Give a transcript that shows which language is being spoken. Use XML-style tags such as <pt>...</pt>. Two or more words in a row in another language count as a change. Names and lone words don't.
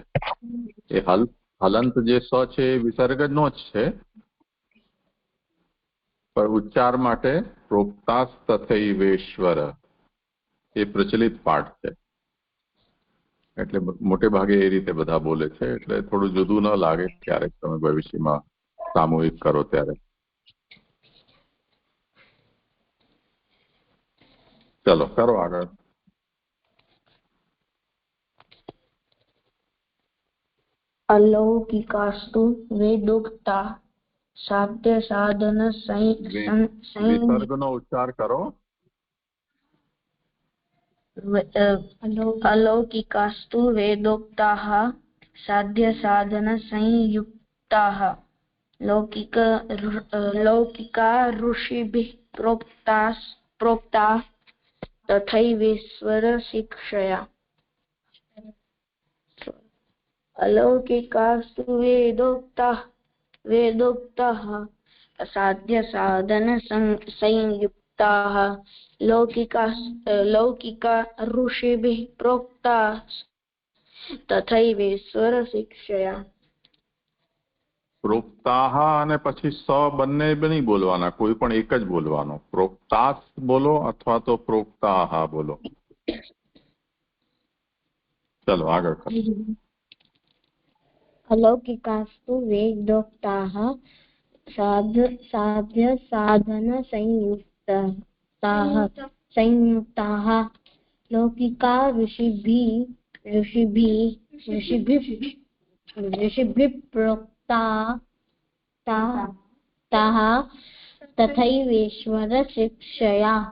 <gu>એ હલંત જે સ છે એ વિસર્ગ નો જ છે, પણ ઉચ્ચાર માટે</gu> <sa>प्रोक्ता तथैवेश्वर</sa> <gu>એ પ્રચલિત પાઠ છે. એટલે મોટે ભાગે એ રીતે બધા બોલે છે, એટલે થોડું જુદું ન લાગે ક્યારેક તમે ભવિષ્યમાં સામૂહિક કરો ત્યારે. ચલો કરો આગળ.</gu> <sa>अलौकिकास्तु वेदोक्ता साध्य साधन</sa> <gu>વિસર્ગનો ઉચ્ચાર કરો.</gu> <sa>अलौकिकास्तु वेदोक्ताः साध्य साधन संयुक्ताः लौकिका ऋषिभिः प्रोक्ता तथैवेश्वर शिक्षया. अलौकिकास्तु वेदोक्ताः साध्य साधन संयुक्ताः लौकिका ऋषिभिः प्रोक्ता तथैवेश्वर शिक्षया.</sa> <gu>પ્રોક્તાહ અને પછી સ બંને નહીં બોલવાના, કોઈ પણ એક જ બોલવાનો. પ્રોક્તાસ બોલો અથવા તો પ્રોક્તાહ બોલો. ચલો આગળ કરો.</gu> <sa>अलौकिकास्तु वेदोक्ताः साध्य साधन संयुक्ताः लौकिका ऋषिभिः प्रोक्ताः तथैवेश्वर शिक्षया.</sa>